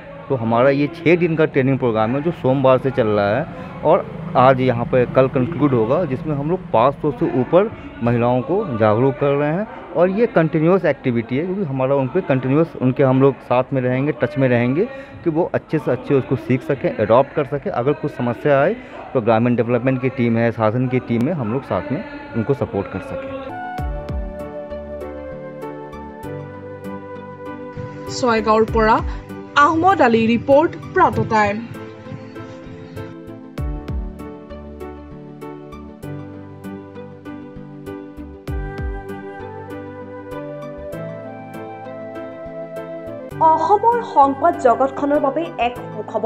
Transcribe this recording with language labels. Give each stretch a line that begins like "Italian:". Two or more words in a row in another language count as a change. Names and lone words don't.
Hindi: तो हमारा ये 6 दिन का
English: training program
Hindi: है जो सोमवार से चल रहा है और आज यहाँ पर कल कंक्लूड होगा, जिसमें हम लोग 500 से ऊपर महिलाओं को जागरूक कर रहे हैं। और ये
English: continuous activity
Hindi: है क्योंकि हमारा उन पर कंटिन्यूस उनके हम लोग साथ में रहेंगे, टच में रहेंगे कि वो अच्छे से अच्छे उसको सीख सकें, अडॉप्ट कर सकें। अगर कुछ समस्या आए तो ग्रामीण डेवलपमेंट की टीम है, साधन की टीम है, हम लोग साथ में उनको सपोर्ट कर सकें।
Assamese: ছয়গাঁৱৰ পৰা আহমদ আলী ৰিপৰ্ট, প্ৰাত টাইম। অসমৰ সংবাদ জগতখনৰ বাবে এক সুখবৰ।